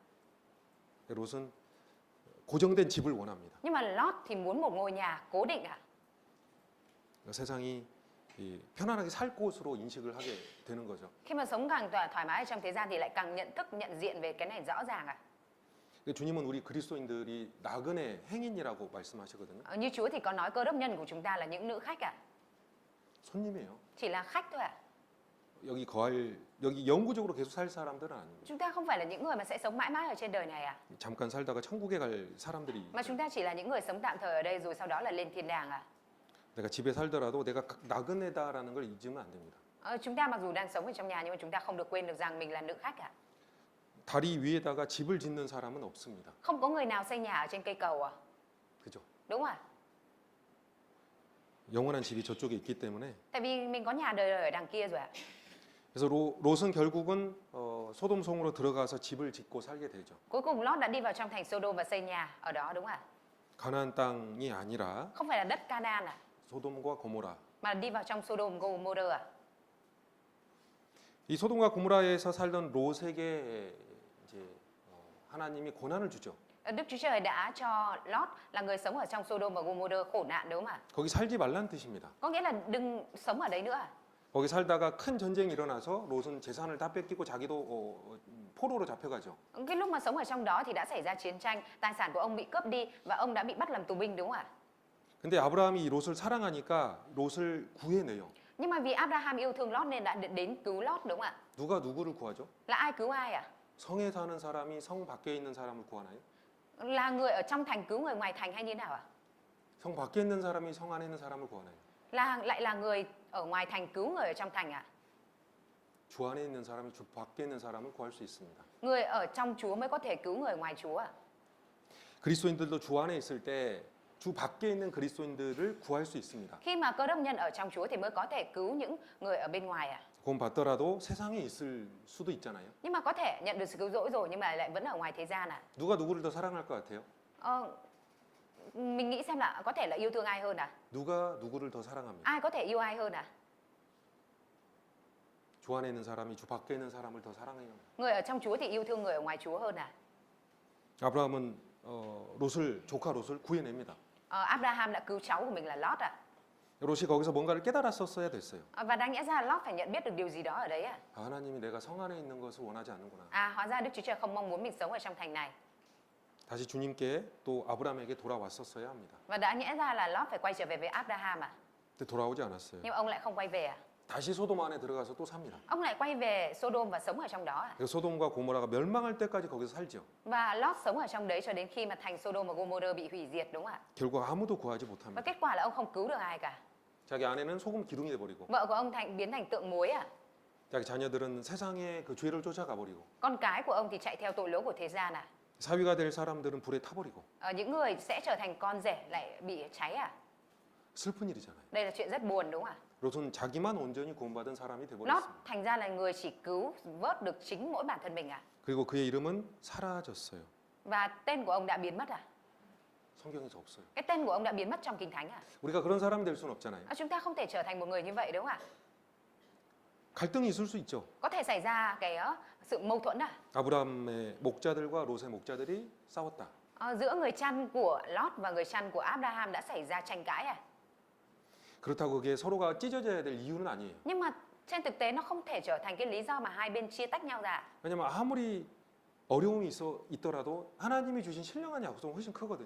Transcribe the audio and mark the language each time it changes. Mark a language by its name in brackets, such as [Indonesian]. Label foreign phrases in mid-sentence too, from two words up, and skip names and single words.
[Korean] 롯은 고정된 집을 원합니다. [Vietnamese] Nhưng mà Lót thì muốn một ngôi nhà cố định ạ. [Korean] 세상이 이 편안하게 살 곳으로 인식을 하게 되는 거죠. [Vietnamese] Khi mà sống càng thoải mái ở trong thế gian thì lại càng nhận thức, nhận diện về cái này rõ ràng ạ. [Korean] 주님은 우리 그리스도인들이 나그네 행인이라고 말씀하시거든요. [Vietnamese] Như Chúa thì có nói cơ đốc nhân của chúng ta là những nữ khách ạ. [Korean] 손님이에요. [Vietnamese] Chỉ là khách thôi ạ. [Korean] 여기 영구적으로 계속 살 사람들은 아닙니다. [Vietnamese] Chúng ta không phải là những người mà sẽ sống mãi mãi ở trên đời này ạ. [Korean] 잠깐 살다가 천국에 갈 사람들이. [Vietnamese] Mà chúng ta chỉ là những người sống tạm thời ở đây rồi sau đó là lên thiên đàng ạ. [Korean] 내가 집에 살더라도 내가 나그네다라는 걸 잊으면 안 됩니다. [Vietnamese] Chúng ta mặc dù đang sống ở trong nhà nhưng mà chúng ta không được quên được rằng mình là nữ khách ạ. [Korean] 다리 위에다가 집을 짓는 사람은 없습니다. [Vietnamese] Không có người nào xây nhà ở trên cây cầu ạ. [Korean] 그죠? [Vietnamese] Đúng ạ. [Korean] 영원한 집이 저쪽에 있기 때문에. [Vietnamese] Tại vì mình có nhà đời ở đằng kia rồi ạ. [Korean] 그래서 롯은 결국은 소돔성으로 들어가서 집을 짓고 살게 되죠. [Vietnamese] Cuối cùng Lót đã đi vào trong thành Sodom và xây nhà ở đó đúng không ạ? [Korean] 가나안 땅이 아니라 [Vietnamese] Không phải là đất Canaan ạ, [Korean] 소돔과 고모라. [Vietnamese] mà là đi vào trong Sodom Gomorrah ạ. [Korean] 이 소돔과 고모라에서 살던 롯에게 이제 하나님이 고난을 주죠. [Vietnamese] Đức Chúa Trời đã cho Lót là người sống ở trong Sodom và Gomorrah khổ nạn đúng không ạ? [Korean] 거기 살지 말란 뜻입니다. [Vietnamese] Có nghĩa là đừng sống ở đấy nữa ạ. [Korean] 거기 살다가 큰 전쟁이 일어나서 롯은 재산을 다 뺏기고 자기도 포로로 잡혀가죠. [Vietnamese] Cái lúc mà sống ở trong đó thì đã xảy ra chiến tranh, tài sản của ông bị cướp đi và ông đã bị bắt làm tù binh đúng không ạ? [Korean] 근데 아브라함이 이 롯을 사랑하니까 롯을 구해내요. [Vietnamese] Nhưng mà vì Abraham yêu thương Lót nên đã đến cứu Lót đúng không ạ? [Korean] 누가 누구를 구하죠? [Vietnamese] Là ai cứu ai ạ? [Korean] 성에 사는 사람이 성 밖에 있는 사람을 구하나요? [Vietnamese] Là người ở trong thành cứu người ngoài thành hay như nào ạ? [Korean] 성 밖에 있는 사람이 성 안에 있는 사람을 구하나요? [Vietnamese] Lại là người ở ngoài thành cứu người ở trong thành ạ? [Korean] 주 안에 있는 사람이 주 밖에 있는 사람을 구할 수 있습니다. [Vietnamese] Người ở trong Chúa mới có thể cứu người ngoài Chúa ạ. [Korean] 그리스도인들도 주 안에 있을 때 주 밖에 있는 그리스도인들을 구할 수 있습니다. [Vietnamese] Khi mà cơ đốc nhân ở trong Chúa thì mới có thể cứu những người ở bên ngoài ạ. [Korean] 구원받더라도 세상에 있을 수도 있잖아요. [Vietnamese] Nhưng mà có thể nhận được sự cứu rỗi rồi nhưng mà lại vẫn ở ngoài thế gian ạ. [Korean] 누가 누구를 더 사랑할 것 같아요? [Vietnamese] Mình nghĩ xem là có thể là yêu thương ai hơn ạ? [Korean] 누가 누구를 더 사랑합니까? [Vietnamese] Ai có thể yêu ai hơn ạ? [Korean] 주 안에 있는 사람이 주 밖에 있는 사람을 더 사랑해요. [Vietnamese] Người ở trong Chúa thì yêu thương người ở ngoài Chúa hơn ạ. [Korean] 아브라함은 조카 롯을 구해냅니다. [Vietnamese] Abraham đã cứu cháu của mình là Lót ạ. [Korean] 롯이 거기서 뭔가를 깨달았었어야 됐어요. [Vietnamese] Và đáng nhẽ ra Lót phải nhận biết được điều gì đó ở đấy ạ. [Korean] 하나님이 내가 성 안에 있는 것을 원하지 않는구나. [Vietnamese] Hóa ra Đức Chúa Trời không mong muốn mình sống ở trong thành này. [Korean] 다시 주님께 또 아브라함에게 돌아왔었어야 합니다. [Vietnamese] Và đã nhẽ ra là Lót phải quay trở về với Abraham ạ. [Korean] 근데 돌아오지 않았어요. [Vietnamese] Nhưng ông lại không quay về ạ. [Korean] 다시 소돔 안에 들어가서 또 삽니다. [Vietnamese] Ông lại quay về Sodom và sống ở trong đó ạ. [Korean] 그래서 소돔과 고모라가 멸망할 때까지 거기서 살죠. [Vietnamese] Và Lót sống ở trong đấy cho đến khi mà thành Sodom và Gomorrah bị hủy diệt đúng không ạ? [Korean] 결국 아무도 구하지 [Vietnamese] Và [Korean] 못합니다. [Vietnamese] kết quả là ông không cứu được ai cả. [Korean] 자기 아내는 소금 기둥이 돼버리고 [Vietnamese] Vợ của ông biến thành tượng muối ạ. [Korean] 자기 자녀들은 세상의 그 죄를 쫓아가 버리고 [Vietnamese] Con cái của ông thì chạy theo tội lỗi của thế gian ạ. [Korean] 사위가 될 사람들은 불에 타버리고 [Vietnamese] Những người sẽ trở thành con rể lại bị cháy ạ. [Korean] 슬픈 일이잖아요. [Vietnamese] Đây là chuyện rất buồn đúng không ạ? [Korean] 롯은 자기만 온전히 구원받은 사람이 [Vietnamese] Lót [Korean] 돼버렸습니다. [Vietnamese] thành ra là người chỉ cứu vớt được chính mỗi bản thân mình ạ. [Korean] 그리고 그의 이름은 사라졌어요. [Vietnamese] Và tên của ông đã biến mất ạ. [Korean] 성경에서 없어요. [Vietnamese] Cái tên của ông đã biến mất trong Kinh Thánh ạ. [Korean] 우리가 그런 사람이 될 수는 없잖아요. [Vietnamese] Chúng ta không thể trở thành một người như vậy đúng không ạ? [Korean] 갈등이 있을 수 있죠. [Vietnamese] Có thể xảy ra cái sự mâu thuẫn ạ. [Korean] 아브라함의 목자들과 롯의 목자들이 싸웠다. [Vietnamese] Giữa người chăn của Lót và người chăn của Abraham đã xảy ra tranh cãi ạ. [Korean] 그렇다고 그게 서로가 찢어져야 될 이유는 아니에요. [Vietnamese] Nhưng mà trên thực tế nó không thể trở thành cái lý do mà hai bên chia tách nhau ra. [Korean] 왜냐면 아무리 어려움이 있더라도 하나님이 주신 신령한 약속은 훨씬 크거든요.